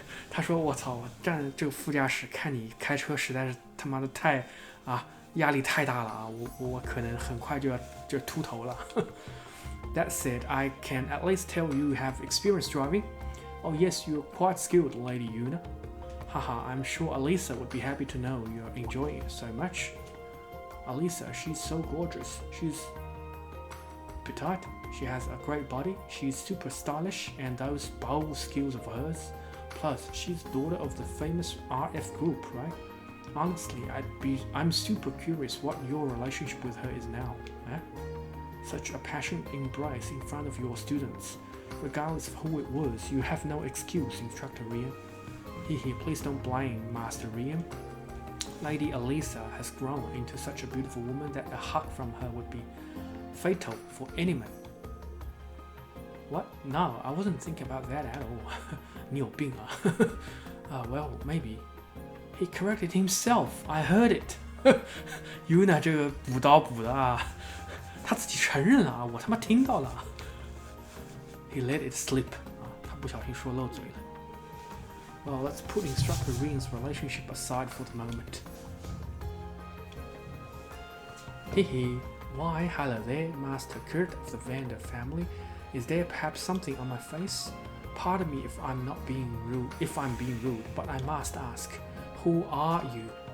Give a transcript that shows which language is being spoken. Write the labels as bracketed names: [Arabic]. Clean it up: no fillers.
[Chinese] 他说：“我操，我站这个副驾驶看你开车实在是他妈的太压力太大了啊！我可能很快就秃头了。” [English] That said, I can at least tell you have experience driving. Oh yes, you're quite skilled, Lady Yuna. Haha, I'm sure Alisa would be happy to know you're enjoying it so much. Alisa, she's so gorgeous. She's petite, she has a great body, she's super stylish, and those bold skills of hers. Plus, she's daughter of the famous RF group, right? Honestly, I'm super curious what your relationship with her is now. Eh? Such a passionate embrace in front of your students. Regardless of who it was, you have no excuse, Instructor Rian. Hehe, please don't blame Master Rian. Lady Alisa has grown into such a beautiful woman that a hug from her would be fatal for any man. What? No, I wasn't thinking about that at all. [Chinese] 你有病啊？ [English] Well, maybe. He corrected himself. I heard it. [Chinese] Yuna 这个补刀补的啊，他自己承认了啊，我他妈听到了。 [English] He let it slip. [Chinese] 啊，他不小心说漏嘴了。 [English] Well, let's put Instructor Rin's relationship aside for the moment. Hehe. Why, hello there, Master Kurt of the Vander family. Is there perhaps something on my face? Pardon me if I'm being rude, but I must ask, who are you?